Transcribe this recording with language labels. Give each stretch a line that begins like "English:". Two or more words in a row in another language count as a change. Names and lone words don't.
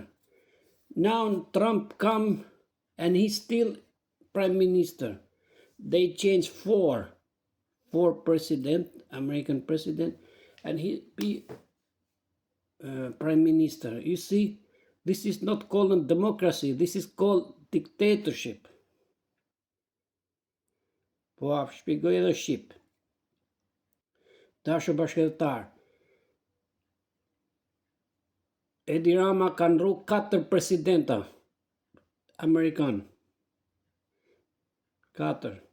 English: Now Trump come and he's still prime minister. They changed 4 president, American president, and he be prime minister. You see, this is not called democracy, this is called dictatorship.
Albanian: Po shpjegoj edhe shqip. Dashur bashkëtar, Edi Rama ka ndru 4 presidenta Amerikan. 4.